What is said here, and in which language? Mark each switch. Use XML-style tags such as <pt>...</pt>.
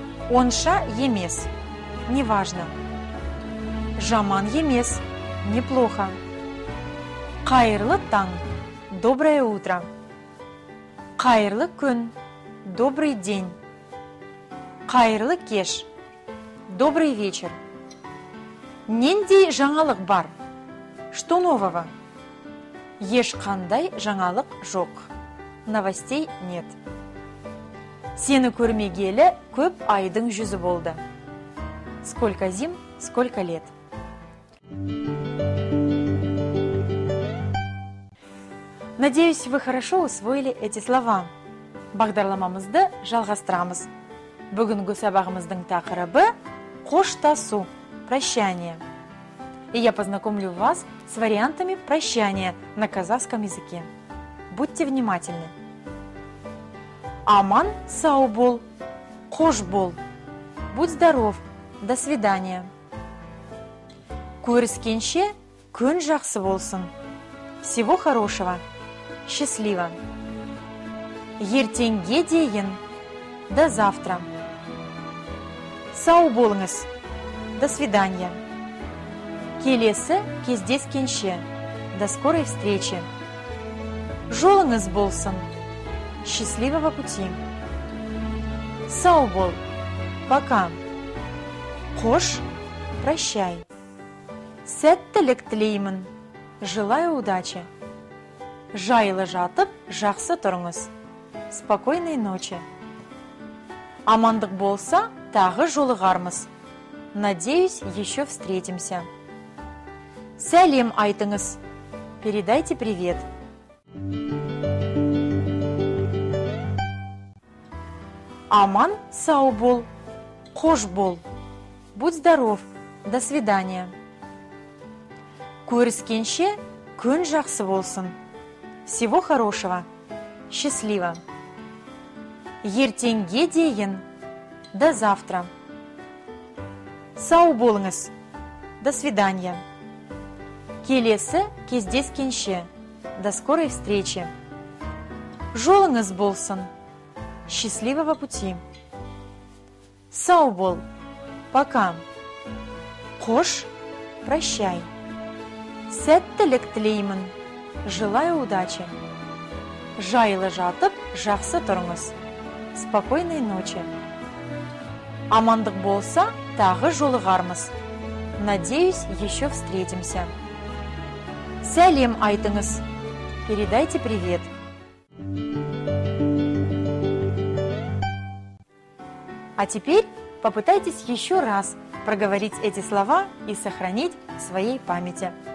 <kk>Онша емес.</kk> <ru>Неважно.</ru> <kk>Жаман емес.</kk> <ru>Неплохо.</ru> <kk>Қайырлы таң.</kk> <ru>Доброе утро.</ru> <kk>Қайырлы күн.</kk> <ru>Добрый день.</ru> <kk>Қайырлы кеш.</kk> <ru>Добрый вечер.</ru> <kk>Нендей жаңалық бар?</kk> <ru>Что нового?</ru> <kk>Ешқандай жаңалық жоқ.</kk> <ru>Новостей нет.</ru> <kk>Сені көрмегелі көп айдың жүзі болды.</kk> <ru>Сколько зим, сколько лет. Надеюсь, вы хорошо усвоили эти слова.</ru> <kk>Бағдарламамызды жалғастырамыз. Бүгінгі сабағымыздың тақырыбы қоштасу, прощание.</kk> <ru>И я познакомлю вас с вариантами прощания на казахском языке. Будьте внимательны.</ru> <kk>Аман сау бол, қош бол.</kk> <ru>Будь здоров, до свидания.</ru> <kk>Көріскенше күн жақсы болсын.</kk> <ru>Всего хорошего, счастливо.</ru> <kk>Ертеңге дейін,</kk> <ru>до завтра.</ru> <kk>Сау болыңыз,</kk> <ru>до свидания.</ru> <kk>Келесі кездескенше,</kk> <ru>до скорой встречи.</ru> <kk>Жолыңыз болсын,</kk> <ru>счастливого пути.</ru> <kk>Сау бол,</kk> <ru>пока.</ru> <kk>Қош,</kk> <ru>прощай.</ru> <kk>Сәттілік тілеймін,</kk> <ru>желаю удачи.</ru> <kk>Жайлы жатып, жақсы тұрыңыз.</kk> <ru>Спокойной ночи.</ru> <kk>Амандық болса, тағы жолығармыз.</kk> <ru>Надеюсь, еще встретимся.</ru> <kk>Сәлем айтыңыз.</kk> <ru>Передайте привет.</ru> <kk>Аман сау бол, қош бол.</kk> <ru>Будь здоров, до свидания.</ru> <kk>Көріскенше күн жақсы болсын.</kk> <ru>Всего хорошего, счастливо.</ru> <kk>Ертеңге дейін,</kk> <ru>до завтра.</ru> <kk>Сау болыңыз,</kk> <ru>до свидания.</ru> <kk>Келесі кездескенше,</kk> <ru>до скорой встречи.</ru> <kk>Жолыңыз болсын,</kk> <ru>счастливого пути.</ru> <kk>Сау бол,</kk> <ru>пока.</ru> <kk>Қош,</kk> <ru>прощай.</ru> <kk>Сәттілік тілеймін,</kk> <ru>желаю удачи.</ru> <kk>Жайлы жатып, жақсы тұрыңыз.</kk> <ru>Спокойной ночи.</ru> <kk>Амандық болса, тағы жолығармыз.</kk> <ru>Надеюсь, еще встретимся.</ru> <kk>Сәлем айтыңыз.</kk> <ru>Передайте привет. А теперь попытайтесь еще раз проговорить эти слова и сохранить в своей памяти.</ru>